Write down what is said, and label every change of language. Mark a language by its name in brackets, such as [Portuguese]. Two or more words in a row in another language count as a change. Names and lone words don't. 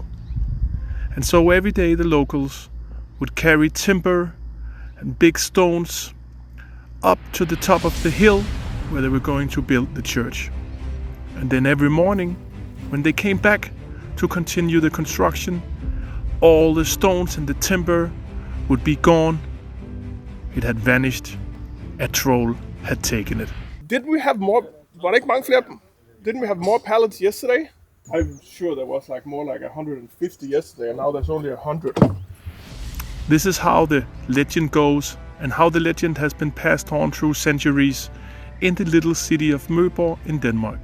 [English] And so every day the locals would carry timber and big stones up to the top of the hill where they were going to build the church. And then every morning, when they came back to continue the construction, all the stones and the timber would be gone. It had vanished. A troll had taken it. Didn't we have more? [Danish] Var der ikke mange flere? [English] Didn't we have more pallets yesterday? I'm sure there was more like 150 yesterday, and now there's only 100. This is how the legend goes, and how the legend has been passed on through centuries in the little city of Møborg in Denmark.